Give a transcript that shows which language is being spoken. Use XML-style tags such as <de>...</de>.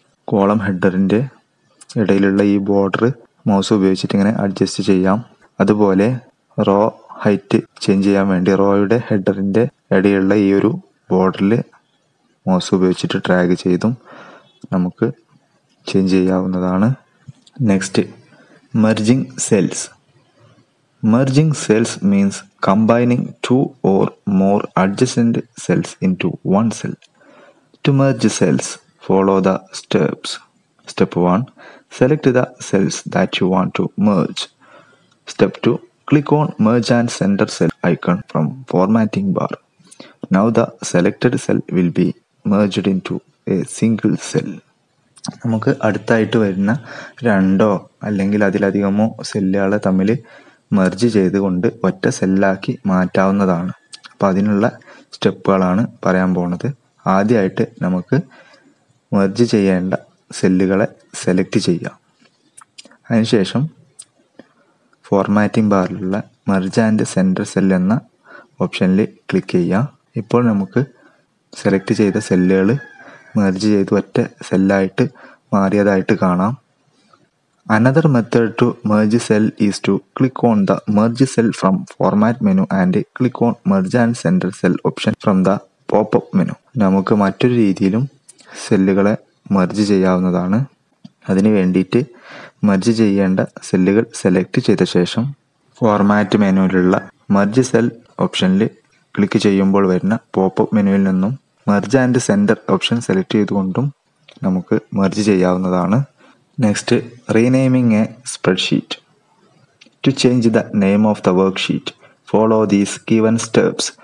<ml>Column ഹെഡറിൻ്റെ ഇടയിലുള്ള ഈ border mouse ഉപയോഗിച്ചിട്ട് ഇങ്ങനെ അഡ്ജസ്റ്റ് ചെയ്യാം. അതുപോലെ റോ ഹൈറ്റ് ചേഞ്ച് ചെയ്യാൻ വേണ്ടി റോയുടെ ഹെഡറിൻ്റെ ഇടയിലുള്ള ഈ ഒരു ബോർഡറിൽ മൗസ് ഉപയോഗിച്ചിട്ട് ഡ്രാഗ് ചെയ്തും നമുക്ക് ചേഞ്ച് ചെയ്യാവുന്നതാണ്.</ml> <en>Next, merging cells. Merging cells means combining two or more adjacent cells into one cell. To merge cells, follow the steps. Step 1. Select the cells that you want to merge. Step 2. Click on Merge and Center Cell icon from Formatting bar. Now the selected cell will be merged into a single cell.</en> <ml>നമുക്ക് അടുത്തായിട്ട് വരുന്ന രണ്ടോ അല്ലെങ്കിൽ അതിലധികമോ സെല്ലുകളെ തമ്മിൽ merge ചെയ്തുകൊണ്ട് ഒറ്റ സെല്ലാക്കി മാറ്റാവുന്നതാണ്. അപ്പോൾ അതിനുള്ള സ്റ്റെപ്പുകളാണ് പറയാൻ പോണത്. ആദ്യമായിട്ട് നമുക്ക് മെർജ് ചെയ്യേണ്ട സെല്ലുകളെ സെലക്ട് ചെയ്യാം. അതിനുശേഷം formatting ബാറിലുള്ള merge and centre cell എന്ന ഓപ്ഷനിൽ ക്ലിക്ക് ചെയ്യാം. ഇപ്പോൾ നമുക്ക് സെലക്ട് ചെയ്ത സെല്ലുകൾ മെർജ് ചെയ്ത് ഒറ്റ സെല്ലായിട്ട് മാറിയതായിട്ട് കാണാം.</ml> <en>Another method to merge cell is to click on the merge cell from format menu and click on merge and center cell option from the pop-up menu.</en> <ml>നമുക്ക് മറ്റൊരു രീതിയിലും സെല്ലുകളെ മെർജ് ചെയ്യാവുന്നതാണ്. അതിന് വേണ്ടിയിട്ട് മെർജ് ചെയ്യേണ്ട സെല്ലുകൾ സെലക്ട് ചെയ്ത ശേഷം ഫോർമാറ്റ് മെനുവിലുള്ള മെർജ് സെൽ ഓപ്ഷനിൽ ക്ലിക്ക് ചെയ്യുമ്പോൾ വരുന്ന പോപ്പപ്പ് മെനുവിൽ നിന്നും merge and centre option select ചെയ്തുകൊണ്ടും നമുക്ക് മെർജ് ചെയ്യാവുന്നതാണ്.</ml> <en>Next, renaming a spreadsheet. To change the name of the worksheet, follow these given steps.</en>